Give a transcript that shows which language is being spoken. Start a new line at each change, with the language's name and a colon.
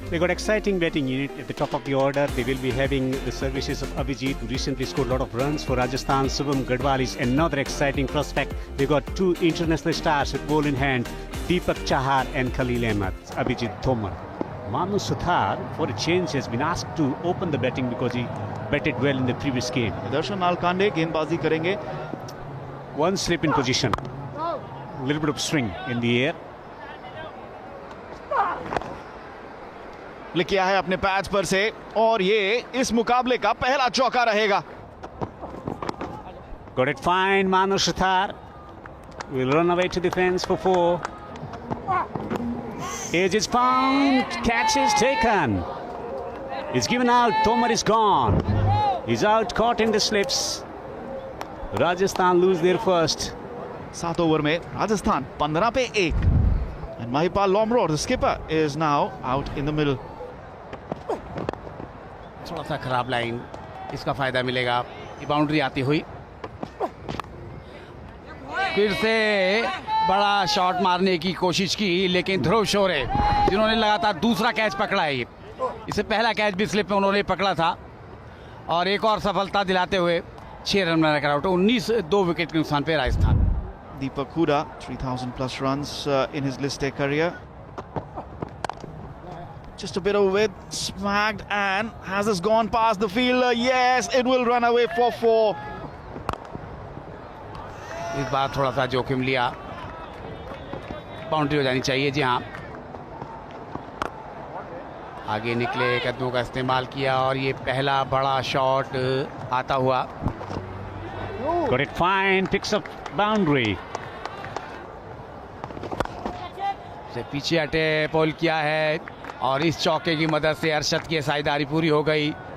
English: They got exciting batting unit at the top of the order. They will be having the services of Abhijit, who recently scored a lot of runs for Rajasthan. Shubham Gadwal is another exciting prospect. They got two international stars with ball in hand, Deepak Chahar and Khalil Ahmed. Abhijit Tomar. Manu Suthar, for a change, has been asked to open the batting because he batted well in the previous game.
Hindi: Darshan Nalkande गेंदबाजी करेंगे.
English: One slip in position. A little bit of swing in the air.
Hindi: लिखा है अपने patch पर से, और ये इस मुकाबले का पहला चौका रहेगा.
English: Got it fine, Manu Suthar. Will run away to the fence for 4. Edge is found. Catch is taken. It's given out. Tomar is gone. He's out, caught in the slips. Rajasthan lose their first.
Hindi: 7 over में राजस्थान 15 पे 1.
English: And Mahipal Lomror, the skipper, is now out in the middle.
Hindi: थोड़ा सा खराब line, इसका फायदा मिलेगा. ये boundary आती हुई फिर से बड़ा शॉट मारने की कोशिश की, लेकिन ध्रुव शोरे जिन्होंने लगातार दूसरा कैच पकड़ा है, इससे पहला कैच भी स्लिप में उन्होंने पकड़ा था, और एक और सफलता दिलाते हुए 6 रन बनाकर आउट. 2 विकेट के नुकसान पे Rajasthan.
English: Deepak Hooda, 3,000 plus runs in his List A career. Just a bit of width, smacked, and has this gone past the fielder? Yes, it will run away for 4.
Hindi: इस बार थोड़ा सा जोखिम लिया, boundary हो जानी चाहिए. जी हाँ, आगे निकले, कदमों का इस्तेमाल किया, और ये पहला बड़ा शॉट आता हुआ.
English: Got it fine, picks up boundary.
Hindi: से पीछे हटे पोल किया है, और इस चौके की मदद से अरशद की साझेदारी पूरी हो गई.